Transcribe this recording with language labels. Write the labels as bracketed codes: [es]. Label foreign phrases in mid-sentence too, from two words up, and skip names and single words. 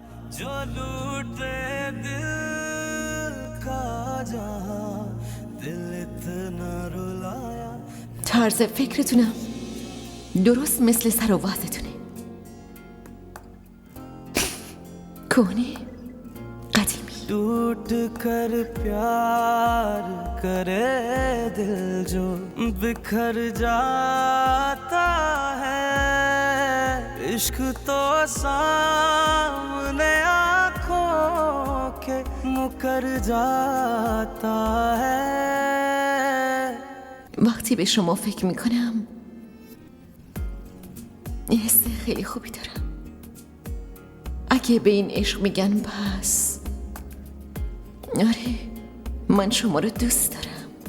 [hi] जो लूटे दिल का जहां दिल इतना रुलाया. [fa] طرز فکرتونم درست مثل سر و وضعتونه. کهنه قدیمی. [hi] टूट कर प्यार करे दिल जो बिखर जाता है. इश्क तो सामने आँखों के मुकर जाता है. [fa] وقتی به شما فکر میکنم یه حس خیلی خوبی دارم. اگه به این عشق میگن پس آره من شما رو دوست دارم.